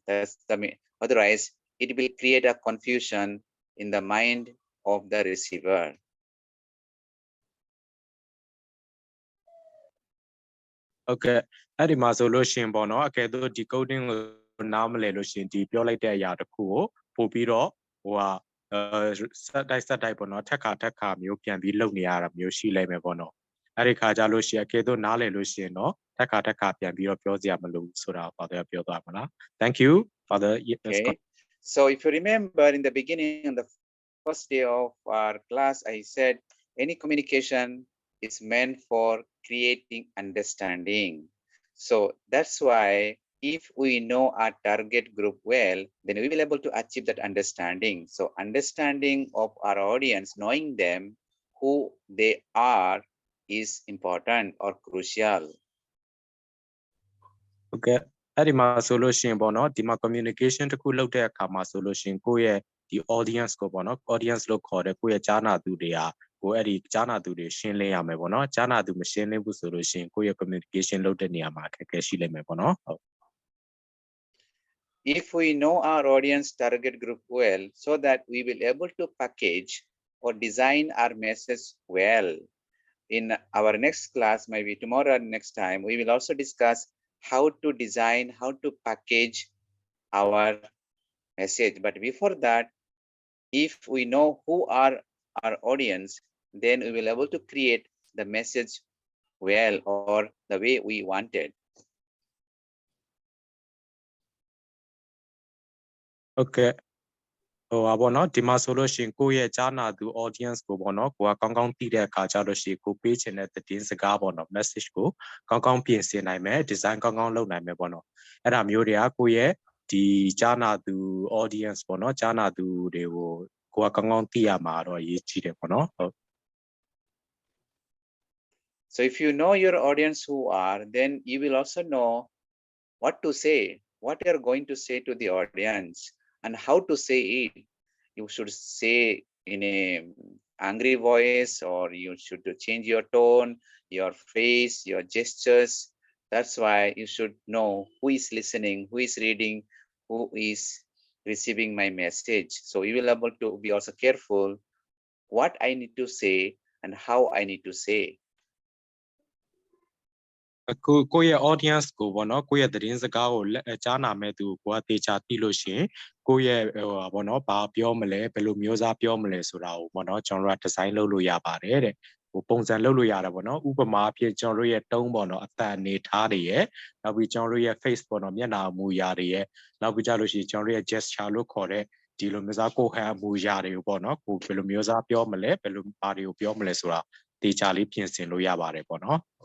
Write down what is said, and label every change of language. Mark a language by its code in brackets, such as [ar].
[en] That's the otherwise it will create a confusion in the mind of the receiver. [my] Okay အဲ့ဒီမှာဆိုလို့ရှိရင်ပေါ့နော်အကယ်လို့ decoding ကိုနားမလည်လို့ရှိရင်ဒီပြောလိုက်တဲ့အရာတစ်ခုကိုပို့ပြီးတော့ဟိုဟာဆက်တိုက်ပေါ့နော်ထက်ခါမျိုးပြန်ပြီးလုပ်နေရတာမျိုးရှိလိုက်မယ်ပေါ့နော်အဲ့ဒီခါကြလို့ရှိရင်အကယ်လို့နားလည်လို့ရှိရင်တော့ထက်ခါပြန်ပြီးတော့ပြောစရာမလိုဘူးဆိုတာ father ပြောသွားမှာလား Thank you father [en] Okay. So if you remember in the beginning on the first day of our class I said any communication is meant for creating understanding. So that's why if we know our target group well, then we will be able to achieve that understanding. So understanding of our audience, knowing them, who they are, is important or crucial. Okay. [my] အဲ့ဒီမှာဆိုလို့ရှိရင်ပေါ့နော်ဒီမှာ communication တစ်ခုလုပ်တဲ့အခါမှာဆိုလို့ရှိရင်ကိုယ့်ရဲ့ဒီ audience ကိုပေါ့နော် audience လို့ခေါ်တဲ့ကိုယ့်ရဲ့ကြားနာသူတွေကကိုအဲ့ဒီကြားနာသူတွေရှင်းလင်းရမယ်ပေါ့နော်ကြားနာသူမရှင်းလင်းဘူးဆိုလို့ရှိရင်ကိုယ့်ရဲ့ communication လုပ်တဲ့နေရာမှာအခက်အခဲရှိလိမ့်မယ်ပေါ့နော်ဟုတ် [en] If we know our audience target group well, so that we will able to package or design our message well. In our next class, maybe tomorrow or next time, we will also discuss how to design, how to package our message. But before that, if we know who are our audience, then we will able to create the message well or the way we wanted. [my] Okay ဟိုပါပေါ့နော်ဒီမှာဆိုလို့ရှိရင်ကိုယ့်ရဲ့ကြားနာသူ audience ကိုပေါ့နော်ကိုကကောင်းကောင်းသိတဲ့အခါကျလို့ရှိရင်ကိုပေးချင်တဲ့သတင်းစကားပေါ့နော် message ကိုကောင်းကောင်းပြင်ဆင်နိုင်မယ် design ကောင်းကောင်းလုပ်နိုင်မယ်ပေါ့နော်အဲ့ဒါမျိုးတွေကကိုယ့်ရဲ့ဒီကြားနာသူ audience ပေါ့နော်ကြားနာသူတွေကိုကိုကကောင်းကောင်းသိရမှာတော့အရေးကြီးတယ်ပေါ့နော်ဟုတ် [en] So if you know your audience who are, then you will also know what to say, what you are going to say to the audience and how to say it. You should say in angry voice, or you should change your tone, your face, your gestures. That's why you should know who is listening, who is reading, who is receiving my message. So you will able to be also careful what I need to say and how I need to say. [my] ကိုယ့်ရဲ့ audience ကိုပေါ့နော်ကိုယ့်ရဲ့သတင်းစကားကိုကြားနာမဲ့သူကိုကတေချာသိလို့ရှိရင်ကိုယ့်ရဲ့ဟိုပေါ့နော်ဘာပြောမလဲဘယ်လိုမျိုးစားပြောမလဲဆိုတာကိုပေါ့နော်ကျွန်တော်တို့က design လုပ်လို့ရပါတယ်တဲ့ဟိုပုံစံလုပ်လို့ရတယ်ပေါ့နော်ဥပမာအဖြစ်ကျွန်တော်တို့ရဲ့ tone ပေါ့နော်အတန်အနေထားတွေရဲ့နောက်ပြီးကျွန်တော်တို့ရဲ့ face ပေါ့နော်မျက်နှာအမူအရာတွေရဲ့နောက်ပြီးကြလို့ရှိရင်ကျွန်တော်တို့ရဲ့ gesture လို့ခေါ်တဲ့ဒီလိုမျိုးစားကိုယ်ဟန်အမူအရာတွေကိုပေါ့နော်ကိုဘယ်လိုမျိုးစားပြောမလဲဘယ်လိုဘာတွေကိုပြောမလဲဆိုတာတေချာလေးပြင်ဆင်လို့ရပါတယ်ပေါ့နော်